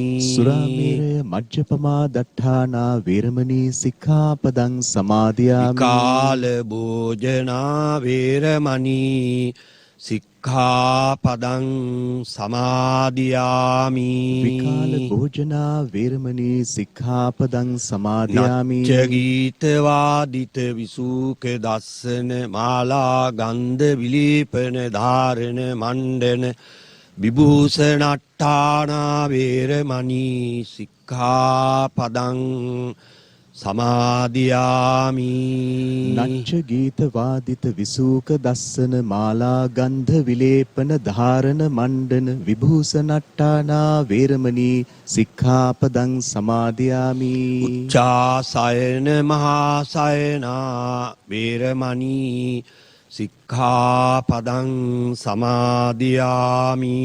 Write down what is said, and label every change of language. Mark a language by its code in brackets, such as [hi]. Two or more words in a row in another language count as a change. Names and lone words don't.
[pi] සුරාමේරය මජ්ජපමා දට්ඨානා වේරමණී සික්ඛාපදං සමාදියාමි කාල භෝජනා වේරමණී සික්ඛාපදං සමාදියාමි විකාල භෝජනා වේරමණී සික්ඛාපදං සමාදියාමි නච්ච ගීත වාදිත විසූක දස්සන මාලා ගන්ධ විලීපන ධාරණ මණ්ඩන විභූෂණට්ඨානා වේරමණී සික්ඛාපදං සමාදියාමි නච්ච ගීත වාදිත විසූක දස්සන මාලා ගන්ධ විලේපන ධාරණ මණ්ඩන විභූෂණට්ඨානා වේරමණී සික්ඛාපදං සමාදියාමි උච්චාසයන මහාසයනා වේරමණී සික්ඛාපදං සමාදියාමි